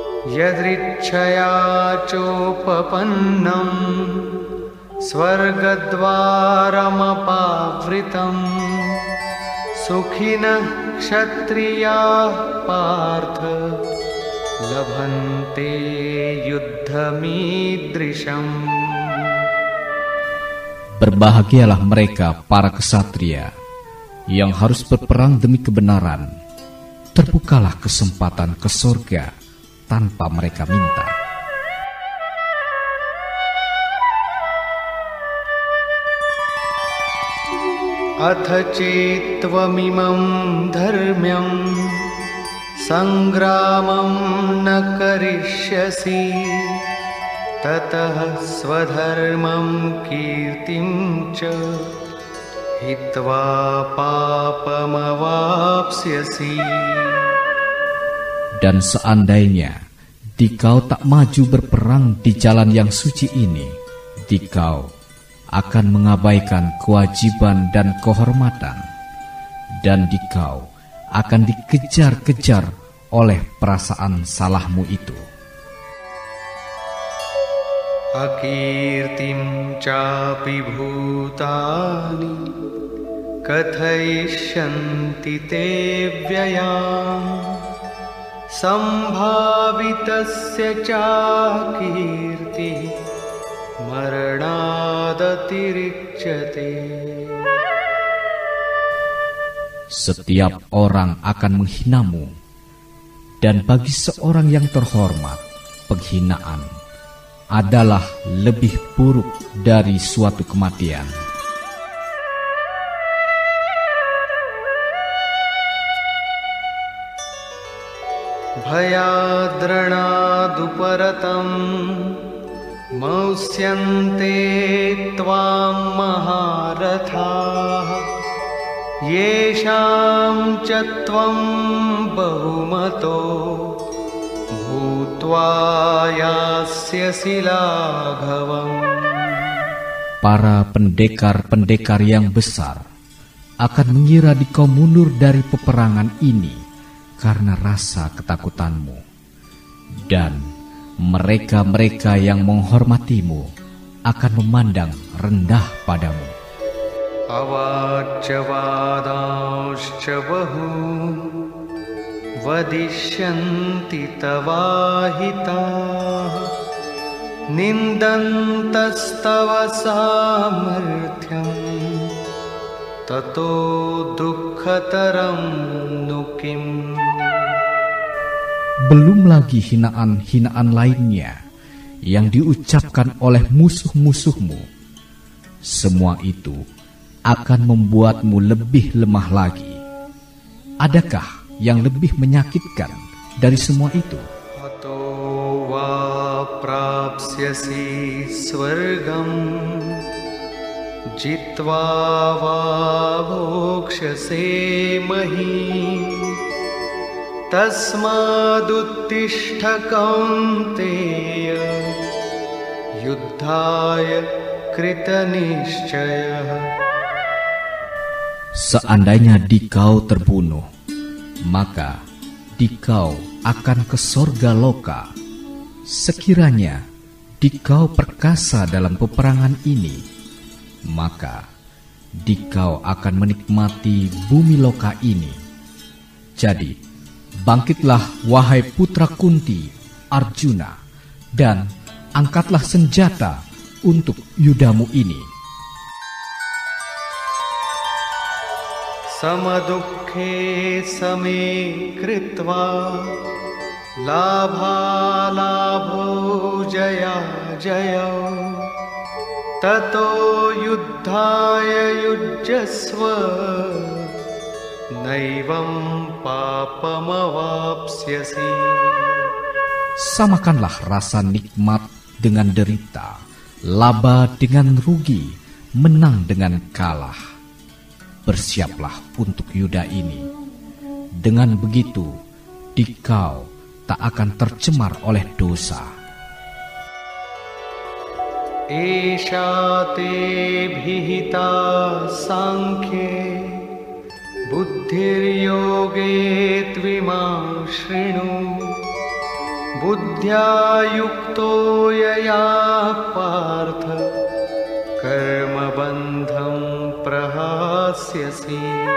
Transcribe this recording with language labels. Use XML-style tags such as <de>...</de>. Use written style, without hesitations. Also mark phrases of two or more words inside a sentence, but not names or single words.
<sa>यदृच्छया चोपपन्नं स्वर्गद्वारमपावृतं सुखिनः क्षत्रियाः पार्थ लभन्ते युद्धमीदृशम्.</sa> <id>Berbahagialah mereka para kesatria yang harus berperang demi kebenaran. Terbukalah kesempatan ke surga tanpa mereka minta.</id> <sa>अथ चेत्त्वमिमं धर्म्यं संग्रामं न करिष्यसि ततः स्वधर्मं कीर्तिं च हित्वा पापमवाप्स्यसि.</sa> <id>Dan seandainya dikau tak maju berperang di jalan yang suci ini, dikau akan mengabaikan kewajiban dan kehormatan, dan dikau akan dikejar-kejar oleh perasaan salahmu itu.</id> <sa>अकीर्तिं चापि भूतानि कथयिष्यन्ति ते व्ययाम् सम्भावितस्य चाकीर्तिः मरणादतिरिच्यते.</sa> <id>Setiap orang akan menghinamu, dan bagi seorang yang terhormat, penghinaan adalah lebih buruk dari suatu kematian.</id> <sa>भयाद्रणादुपरतं मौस्यन्ते त्वां महारथाः येषां च त्वं बहुमतो भूत्वा यास्यसि लाघवम्.</sa> <id>Para pendekar-pendekar yang besar akan mengira dikau mundur dari peperangan ini karena rasa ketakutanmu, dan mereka-mereka yang menghormatimu akan memandang rendah padamu.</id> <sa>अवाच्यवादांश्च बहून् वदिष्यन्ति तवाहिताः निन्दन्तस्तव सामर्थ्यं ततो दुःखतरं नु किम्.</sa> <id>Belum lagi hinaan-hinaan lainnya yang diucapkan oleh musuh-musuhmu. Semua itu akan membuatmu lebih lemah lagi. Adakah yang lebih menyakitkan dari semua itu?</id> <sa>अतो वा प्राप्स्यसि स्वर्गं जित्वा वा भोक्ष्यसे महीम् तस्मादुत्तिष्ठ कौन्तेय युद्धाय कृत निश्चय.</sa> <id>Seandainya dikau terbunuh, maka dikau akan ke sorga loka. Sekiranya dikau perkasa dalam peperangan ini, maka dikau akan menikmati bumi loka ini. Jadi, bangkitlah wahai putra Kunti, Arjuna, dan angkatlah senjata untuk yudamu ini.</id> <sa>समदुःखे समे कृत्वा लाभ लाभो जय जय ततो युद्धाय युज्यस्व नैवं पापमवाप्स्यसि.</sa> <id>Samakanlah rasa nikmat dengan derita, laba dengan rugi, menang dengan kalah. Bersiaplah untuk yuda ini. Dengan begitu, dikau tak akan tercemar oleh dosa.</id> <sa>एषा ते भिहिता साङ्ख्ये बुद्धिर्योगे त्विमां शृणु बुद्ध्या युक्तो यया पार्थ कर्मबन्धं प्रहास्यसि.</sa>